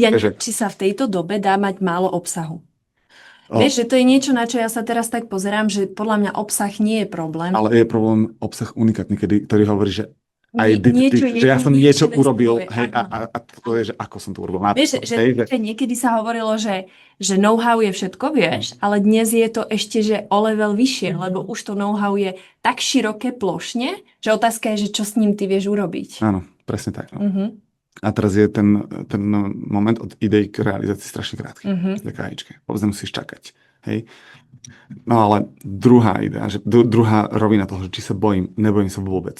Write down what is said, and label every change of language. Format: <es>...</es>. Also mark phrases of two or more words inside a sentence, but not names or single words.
<sk>či sa v tejto dobe dá mať málo obsahu. Vieš, že to je niečo, na čo ja sa teraz tak pozerám, že podľa mňa obsah nie je problém. Ale je problém obsah unikátny, ktorý hovorí, že že ja som niečo urobil, hej, a to je, že ako som to urobil. Vieš, že niekedy sa hovorilo, že know-how je všetko, vieš, ale dnes je to ešte, že o level vyššie, lebo už to know-how je tak široké plošne, že otázka je, že čo s ním ty vieš urobiť. Áno, presne tak. No. A teraz je ten moment od idei k realizácii strašne krátky. Taká AIčke. Povedzme, musíš čakať. Hej. No ale druhá idea, že druhá rovina toho, že či sa bojím, nebojím sa vôbec.</sk>